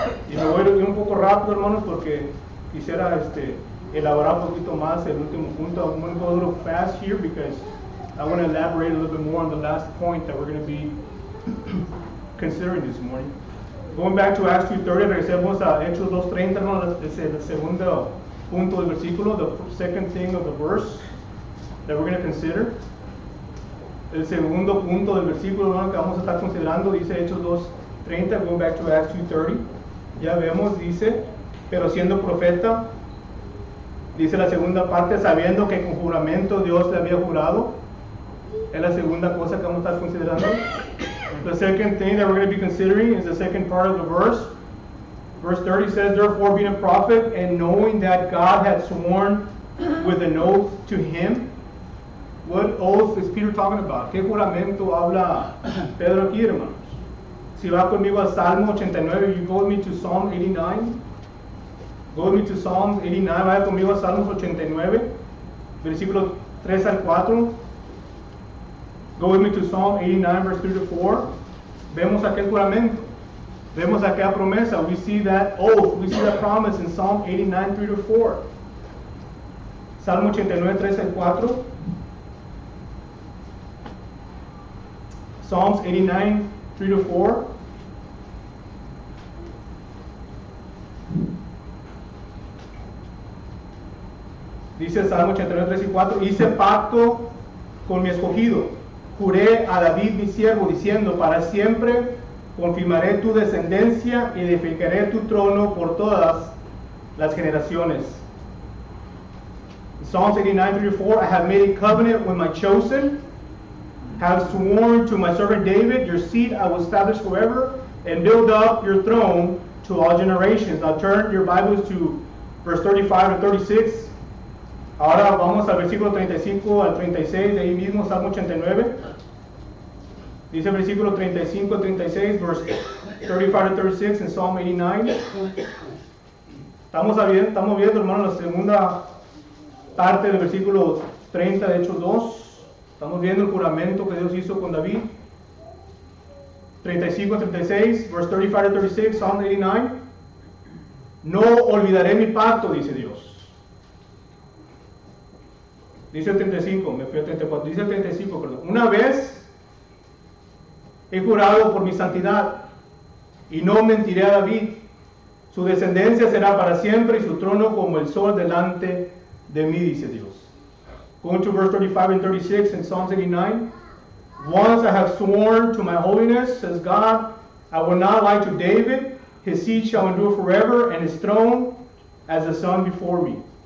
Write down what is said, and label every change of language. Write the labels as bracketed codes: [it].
[es] Y me voy a ir un poco rápido, hermanos, porque quisiera elaborar un poquito más el último punto. [en] I'm going to go a little fast here because I want to elaborate a little bit more on the last point that we're going to be considering this morning. Going back to Acts 2:30, [es] regresemos a Hechos 2:30, hermanos, es el segundo punto del versículo, [en] the second thing of the verse that we're going to consider. [es] El segundo punto del versículo, hermano, que vamos a estar considerando, dice Hechos 2:30, [en] going back to Acts 2:30. [es] Ya vemos, dice, pero siendo profeta, dice la segunda parte, sabiendo que con juramento Dios le había jurado. Es la segunda cosa que vamos a estar considerando. [en] The second thing that we're going to be considering is the second part of the verse. Verse 30 says, therefore being a prophet, and knowing that God had sworn with an oath to him. What oath is Peter talking about? [es] ¿Qué juramento habla Pedro aquí, hermanos? Si va conmigo al Salmo 89, [en] you go with me to Psalm 89. Go with me to Psalm 89, [es] vaya conmigo a Salmos 89, versículos 3 al 4. [en] Go with me to Psalm 89, verse 3 to 4. [es] Vemos aquel juramento. Vemos aquella promesa. [en] We see that oath. We see that promise in Psalm 89, 3 to 4. [es] Salmo 89, 3 al 4. [en] Psalms 89, 3 to 4. [es] Dice el Salmo 89, 3 y 4. Hice pacto con mi escogido. Juré a David mi siervo, diciendo, para siempre confirmaré tu descendencia y edificaré tu trono por todas las generaciones. [en] Psalms 89, 3 to 4. I have made a covenant with my chosen, have sworn to my servant David, your seed I will establish forever, and build up your throne to all generations. Now turn your Bibles to verse 35 to 36. [es] Ahora vamos al versículo 35 al 36, de ahí mismo, Salmo 89. Dice el versículo 35 al 36, [en] verse 35 to 36 [es] en Psalm 89. Estamos viendo, hermano, la segunda parte del versículo 30 de Hechos 2. Estamos viendo el juramento que Dios hizo con David. 35 al 36, [en] verse 35 to 36, Psalm 89. [es] No olvidaré mi pacto, dice Dios. Dice el 35, me fui al 34, dice el 35, perdón. Una vez he jurado por mi santidad y no mentiré a David. Su descendencia será para siempre y su trono como el sol delante de mí, dice Dios. [en] Going to verse 35 and 36 in Psalms 89. Once I have sworn to my holiness, says God, I will not lie to David. His seed shall endure forever, and his throne as the sun before me.